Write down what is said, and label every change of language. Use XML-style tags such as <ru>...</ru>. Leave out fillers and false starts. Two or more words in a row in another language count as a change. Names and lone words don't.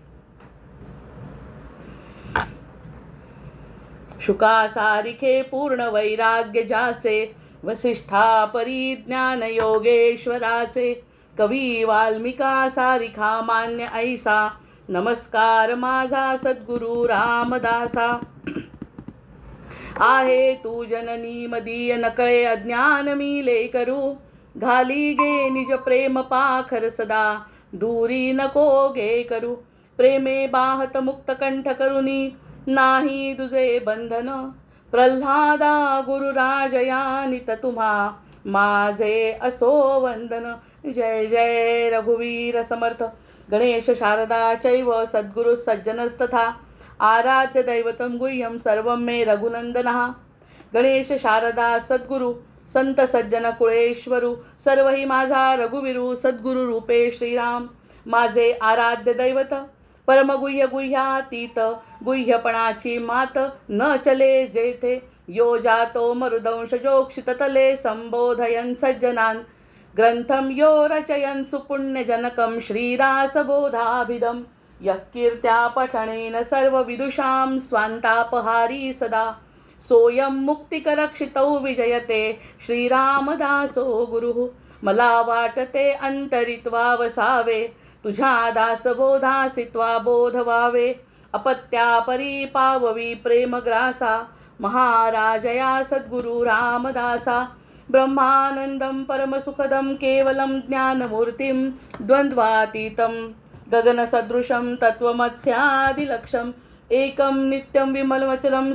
<mr>शुका सारिखे पूर्ण वैराग्य ज्याचे वसिष्ठा परिज्ञान योगेश्वराचे. कवी वाल्मिका सारिखा मान्य ऐसा नमस्कार माझा सद्गुरु रामदासा. आहे तू जननी मदीय नकळे अज्ञान मी लेकरू. घाली गे निज प्रेम पाखर सदा दूरी नको गे करू. प्रेमे बाहत मुक्त कंठ करुनी नाही तुझे बंधन. प्रल्हादा गुरुराजयानित तुम्हा माझे असो वंदन. जय जय रघुवीर समर्थ.</mr> <sa>गणेश शारदा चैव सद्गुरु सज्जनस्तथा आराध्य दैवतं गुह्यं सर्वं मे रघुनंदनः.</sa> <mr>गणेश शारदा सद्गुरु संत सज्जन कुळेश्वरू सर्वही माझा रघुवीरू सद्गुरु रूपे श्रीराम माझे आराध्य दैवत परमगुह्य गुह्यातीत गुह्यपणाची मात न चले जेथे यो जातो मरुदंशजोक्षित तले</mr> <sa>संबोधयन् सज्जनान् ग्रंथम यो रचयन् सुपुण्यजनकं श्रीरासबोधाभिधं यः कीर्त्या पठनेन सर्वविदुषां स्वान्तापहारी सदा सोऽयं मुक्तिकरक्षितौ विजयते श्रीरामदासो गुरुः मला</sa> <mr>वाटते अंतरित्वा वसावे तुझ्या दासबोधासी त्वा बोध व्हावे अपत्या परी पाववी प्रेमग्रासा महाराजया सद्गुरु</mr> <sa>रामदासा ब्रह्मानंदं परमसुखदं केवलं ज्ञानमूर्तिं द्वन्द्वातीतं गगनसदृशं तत्त्वमस्यादिलक्ष्यम् एकं नित्यं विमलमचलं</sa>